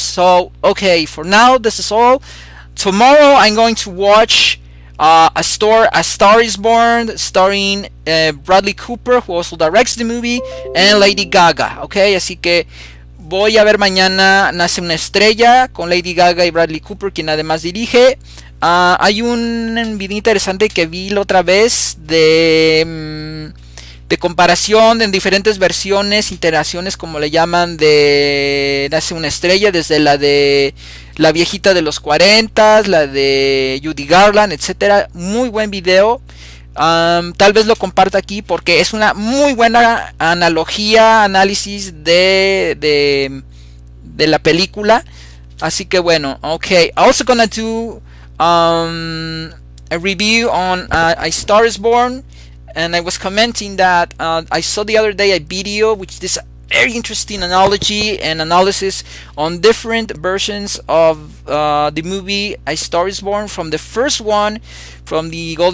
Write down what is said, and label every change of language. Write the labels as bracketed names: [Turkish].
[English] So okay, for now this is all. Tomorrow I'm going to watch A Star is Born, starring Bradley Cooper, who also directs the movie, and Lady Gaga. [Spanish] Okay, así que voy a ver mañana Nace una estrella con Lady Gaga y Bradley Cooper, quien además dirige. Hay un video interesante que vi la otra vez de comparación en diferentes versiones, iteraciones, como le llaman, de Nace una estrella, desde la de la viejita de los 40, la de Judy Garland, etcétera. Muy buen video. Tal vez lo comparta aquí porque es una muy buena analogía, análisis de la película. Así que bueno, okay. [English] Also gonna do a review on A Star is Born. And I was commenting that I saw the other day a video which is very interesting analogy and analysis on different versions of the movie A Star is Born, from the first one, from the